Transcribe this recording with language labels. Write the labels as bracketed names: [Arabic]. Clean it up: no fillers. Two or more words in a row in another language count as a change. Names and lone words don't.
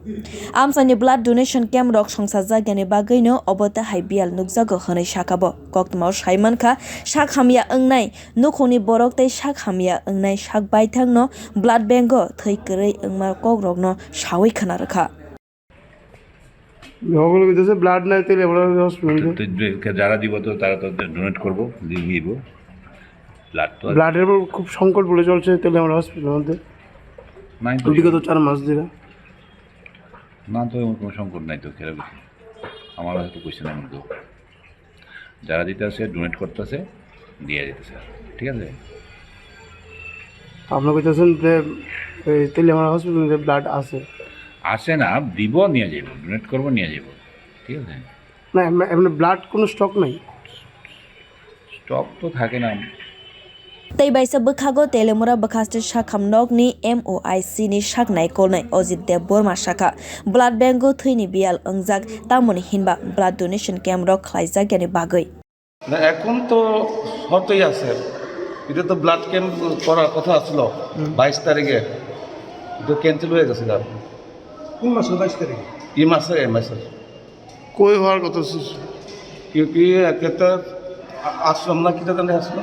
[Kok Borok] Amsani [English] blood donation camp [Kok Borok] rok songsajak yani bagaino obota hai biyal nukjago hwnwi sakabo. Koklamao saimankha hamya wngnai nukhungni borok tei hamya wngnai baithangno blood banko thwikri wngma kokrokno sawi khwna rikha. [Bangla] ব্লাড নাই তেলে যারা দিব তো তারা তো ডোনেট করবো দিব ব্লাড তো ব্লাডের খুব সংকট বলে চলছে তেলিয়ামুড়া হসপিটালের মধ্যে বিগত 4 মাস ধরে না তো কোনো সংকট নাই তো খেলা কিছু আমার হয়তো কোয়েশ্চেন এমন তো যারা দিতেছে ডোনেট করতেছে দিয়ে দিতেছে ঠিক আছে আপনারা কইতেছেন যে তেলিয়ামুড়া হসপিটালে ব্লাড আছে আসে না দিব নিয়ে যাব ডোনেট করব নিয়ে যাব ঠিক আছে না এমনি ব্লাড কোনো স্টক নাই স্টক তো থাকে না [Kok Borok] Tei baisa bwkhago Teliamura bwkhaste hamnogni MOIC ni naikulnai Ojit Deborma shaka. Blood banko thwini biyal wnggjak tamoni hinba [English] blood donation camp [Kok Borok] rok khlaijak yani bagai. [Bangla] না এখন তো হতেই আছে এটা তো [English] blood camp [Bangla] করার কথা ছিল 22 তারিখে তো ক্যান্সেল হয়ে গেছে আর কোন মাসে 22 তারিখ এই মাসে কই হওয়ার কথা ছিল কি একটা আসলাম না কিটা জানে আসলাম